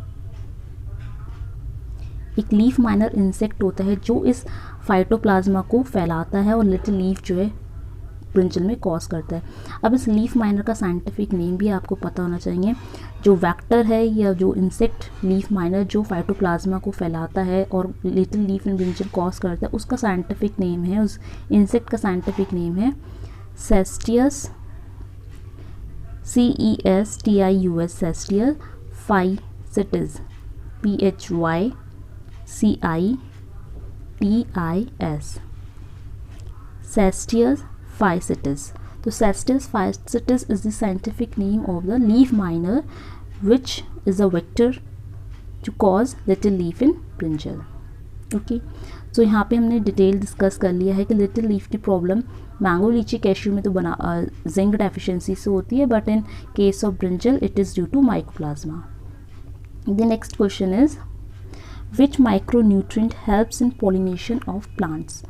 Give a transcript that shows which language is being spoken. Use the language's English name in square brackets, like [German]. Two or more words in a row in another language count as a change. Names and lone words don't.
[Hindi] एक [English] leaf miner insect [Hindi] होता है जो इस फाइटोप्लाज्मा को फैलाता है और [English] little leaf [Hindi] जो है ब्रिंजल में कॉज करता है। अब इस [English] leaf miner [Hindi] का [English] scientific name [Hindi] भी आपको पता होना चाहिए। जो वेक्टर है या जो [English] insect leaf miner [Hindi] जो फाइटोप्लाज्मा को फैलाता है और [English] little leaf in brinjal [Hindi] कॉज करता है, उसका [English] scientific name [Hindi] है, उस इंसेक्ट का [English] scientific name [Hindi] है सेस्टियस, CESTIUS, सेस्टियस फाइसिटिस, PHYCITIS, Cestius ficetus. [English] So Cestius ficetus is the scientific name of the leaf miner, which is a vector to cause little leaf in brinjal. okay, so [Hindi] यहाँ पे हमने [English] detail discuss [Hindi] कर लिया है कि [English] little leaf [Hindi] की प्रॉब्लम [English] mango, litchi, cashew [Hindi] में तो [English] zinc deficiency [Hindi] से होती है, [English] but in case of brinjal it is due to mycoplasma. the next question is which micronutrient helps in pollination of plants.